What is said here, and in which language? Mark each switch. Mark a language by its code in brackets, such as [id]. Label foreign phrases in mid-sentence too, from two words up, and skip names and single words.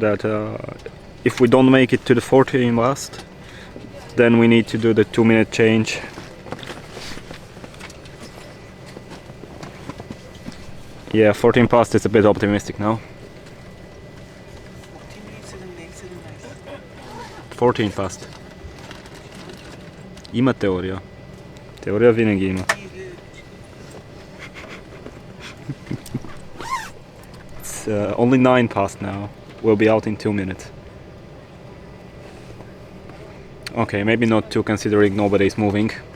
[en] That if we don't make it to the 14 last, then we need to do the 2-minute change. Yeah, 14 past is a bit optimistic now. 14 past. [bg] Има теория. Теория винаги има. [en] It's only 9 past now. We'll be out in 2 minutes. Okay, maybe not 2 considering nobody's moving.